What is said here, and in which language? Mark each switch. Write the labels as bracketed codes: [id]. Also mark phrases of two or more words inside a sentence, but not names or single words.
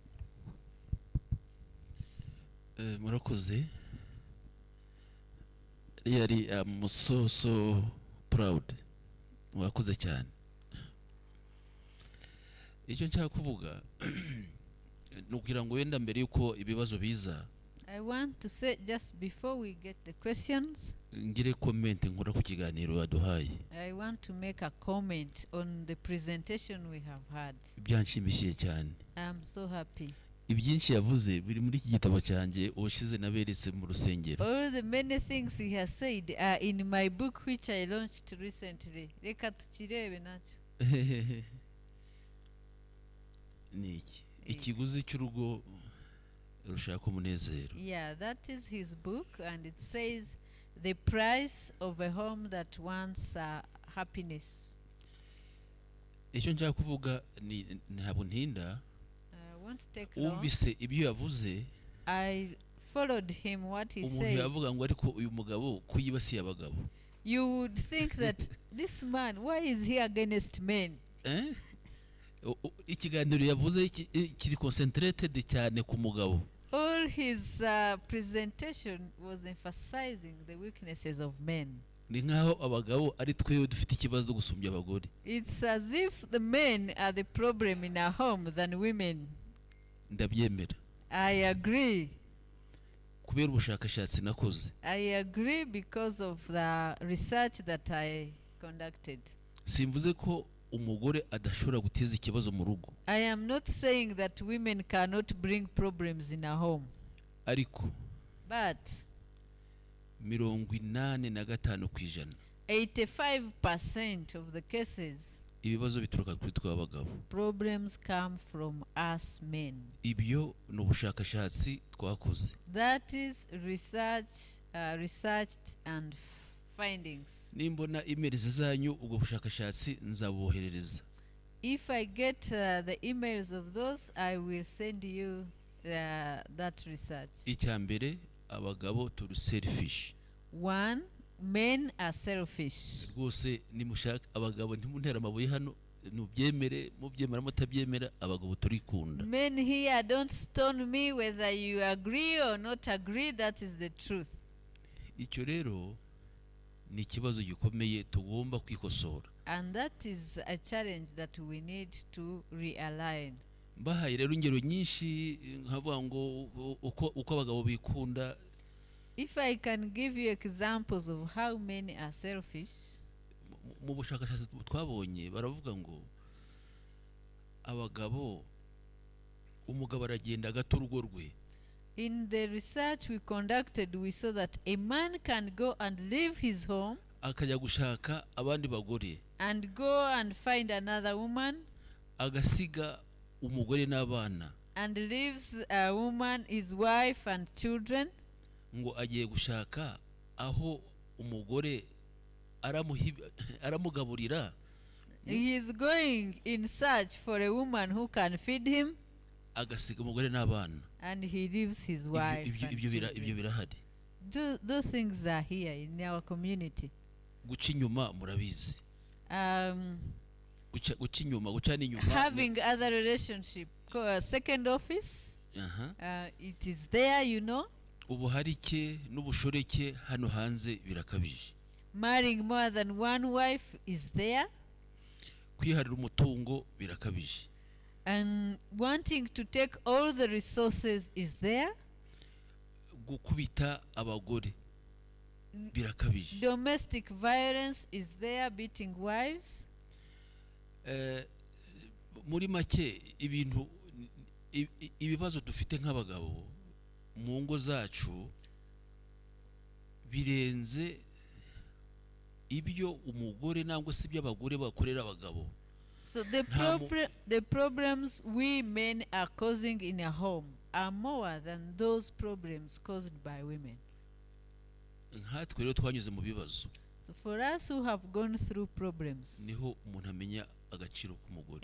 [rw] Murakoze. [en] Really, I'm so proud. [rw] Wakoze cyane. Icyo nshaka kuvuga nugira ngo wenda mbere yuko ibibazo biza [en] I want to say just before we get the questions, [rw] ngire comment nkora ku kiganiro yaduhaye. [en] I want to make a comment on the presentation we have had. [rw] Byanshimishije cyane. [en] I'm so happy. [rw] Ibyinshi yavuze biri muri iki gitabo cyanjye ubushize naberetse mu rusengero. [en] All the many things he has said are in my book which I launched recently. [rw] Reka tukirebe nacyo. Niki ikiguzi cy'urugo rushaka umunezero. [en] Yeah, that is his book, and it says the price of a home that wants happiness. [rw] Icyo nshaka kuvuga ni ntabwo ntinda. [en] I won't take long. [rw] Umvise ibyo yavuze. [en] I followed him what he [rw] Umuntu [en] said. [rw] yavuga ngo ariko uyu mugabo kuyibasiye abagabo. [en] You would think that this man, why is he against men? [rw] Ikiganiro yavuze kiri concentrated cyane ku mugabo. [en] All his presentation was emphasizing the weaknesses of men. [rw] Ni nkaho abagabo ari twe dufite ikibazo gusumbya abagore. [en] It's as if the men are the problem in our home than women. [rw] Ndabyemera. [en] I agree. [rw] Kubera ubushakashatsi nakoze. [en] I agree because of the research that I conducted. [rw] Simvuze ko umugore adashobora guteza ikibazo mu rugo. [en] I am not saying that women cannot bring problems in a home. [rw] Ariko [en] But 85%. 85% of the cases, [rw] Ibibazo bituruka kuri twe abagabo. [en] problems come from us men. [rw] Ibyo ni ubushakashatsi twakoze. [en] That is researched and findings. [rw] Nimbona emails zanyu ubwo bushakashatsi nzaboherereza. [en] If I get the emails of those, I will send you that research. [rw] Icyambere abagabo turi selfish. [en] One, men are selfish. [rw] Rwose nimushaka abagabo ntimuntera amabuye hano nubyemere mubyemera mutabyemera abagabo turikunda. [en] Men here, don't stone me whether you agree or not agree, that is the truth. [rw] Icyo rero ni ikibazo gikomeye tugomba kwikosora. [en] And that is a challenge that we need to realign. [rw] Mbahaye rero ingero nyinshi nkavuga ngo uko abagabo bikunda. [en] If I can give you examples of how men are selfish, [rw] mu bushakashatsi twabonye baravuga ngo abagabo umugabo aragenda agata urugo rwe. [en] in the research we conducted, we saw that a man can go and leave his home [rw] akajya gushaka abandi bagore. [en] and go and find another woman [rw] Agasiga umugore n'abana. [en] and leaves a woman, his wife and children, [rw] Ngo agiye gushaka aho umugore aramugaburira. [en] he is going in search for a woman who can feed him, [rw] Agasiga umugore n'abana. [en] and he leaves his wife and [rw] Ibyo [en] children. [rw] birahari. [en] Those things are here in our community. [rw] Guca inyuma murabizi. Guca inyuma gucana inyuma. [en] Having other relationship, second office, it is there, you know. [rw] Ubuharike n'ubushoreke hano hanze birakabije. [en] Marrying more than one wife is there. [rw] Kwiharira umutungo birakabije. [en] And wanting to take all the resources is there. [rw] Gukubita abagore birakabije. [en] Domestic violence is there, beating wives. [rw] Muri make ibibazo dufite nk'abagabo mu ngo zacu birenze ibyo umugore nangwa se ibyo abagore bakorera abagabo. [en] So the problems we men are causing in a home are more than those problems caused by women. [rw] Nkatwe rero twanyuze mu bibazo. [en] So for us who have gone through problems, [rw] niho umuntu amenya agaciro k'umugore.